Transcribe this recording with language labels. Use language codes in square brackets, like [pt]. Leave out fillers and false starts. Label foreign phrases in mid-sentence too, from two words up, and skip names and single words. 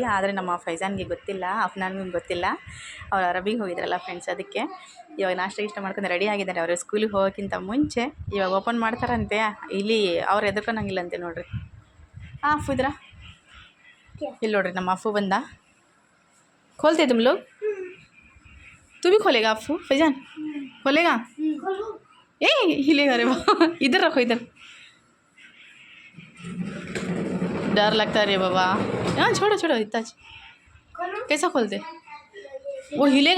[kn] ಆದರೆ ನಮ್ಮ ಫೈಜಾನ್ಗೆ ಗೊತ್ತಿಲ್ಲ, ಅಫ್ನಾನ್ಗೆ ಗೊತ್ತಿಲ್ಲ. ಅವ್ರು ಅರಬಿಗೆ ಹೋಗಿದ್ರಲ್ಲ ಫ್ರೆಂಡ್ಸ್. ಅದಕ್ಕೆ ಇವಾಗ ನಾಷ್ಟ ಇಷ್ಟ ಮಾಡ್ಕೊಂಡು ರೆಡಿ ಆಗಿದ್ದಾರೆ. ಅವರು ಸ್ಕೂಲಿಗೆ ಹೋಗೋಕ್ಕಿಂತ ಮುಂಚೆ ಇವಾಗ ಓಪನ್ ಮಾಡ್ತಾರಂತೆ. ಇಲ್ಲಿ ಅವ್ರು ಎದ್ಕೊಂಡಂಗಿಲ್ಲಂತೆ ನೋಡ್ರಿ. ಅಫು ಇದ್ರ ಇಲ್ಲಿ ನೋಡ್ರಿ ನಮ್ಮ ಅಫು ಬಂದ. [hi] खोलते तुम लोग तू भी खोलेगा अफू फैजान खोलेगा ए हिलेगा रे इधर रखो इधर डर लगता है रे बाबा. हाँ छोड़ो इतना कैसा खोलते वो हिलेगा.